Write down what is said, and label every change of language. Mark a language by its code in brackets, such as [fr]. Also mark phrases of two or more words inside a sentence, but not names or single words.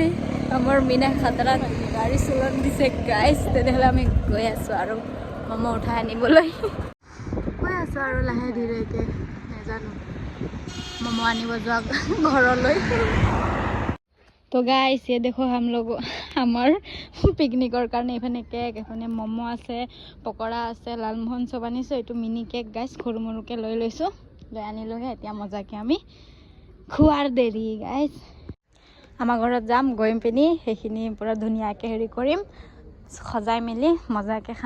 [as] আমাৰ মিনা খাতৰাত গাড়ী চলান দিছে গাইছ। তেনেহ'লে আমি গৈ আছোঁ আৰু ম'ম' উঠাই আনিবলৈ গৈ আছোঁ আৰু লাহে ধীৰেকৈ, নাজানো ম'ম' আনিব যোৱা ঘৰলৈ। তো গাইছ [hi] ये देखो हम लोग [as] আমাৰ পিকনিকৰ কাৰণে এইফালে কেক, এইফালে ম'ম' আছে, পকৰা আছে, লালমোহন চব আনিছোঁ। এইটো মিনি কেক গাইছ, সৰু মৰুকৈ লৈ লৈছোঁ, লৈ আনিলোঁগৈ। এতিয়া মজাকৈ আমি খোৱাৰ দেৰি গাইছ। আমাৰ ঘৰত যাম, গৈ পিনি সেইখিনি পূৰা ধুনীয়াকৈ হেৰি কৰিম, সজাই মেলি মজাকৈ খাম।